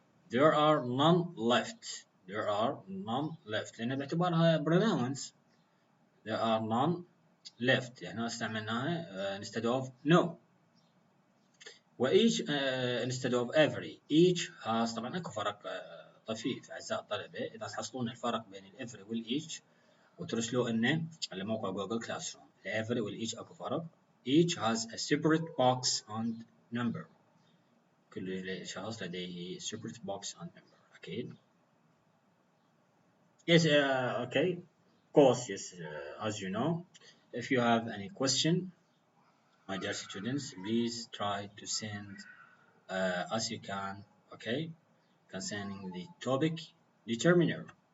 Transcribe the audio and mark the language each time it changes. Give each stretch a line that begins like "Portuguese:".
English: There are none left. There are none left
Arabic: لأن باعتبارها
English: pronouns. There are none left يعني استعملناها instead of no. وeach instead of every. Each has
Arabic: طبعا اكو فرق طفيف أعزائي الطلبة إذا تحصلون الفرق بين ال every وال each وترسلوا إنه على موقع جوجل كلاس روم. ال every وال each اكو فرق.
English: Each has a separate box and number.
Arabic: كل شخص لديه
English: separate box and number أكيد. Yes, okay. Of course, yes. As you know, if you have any question, my dear students, please try to send as you can, okay, concerning the topic determiner.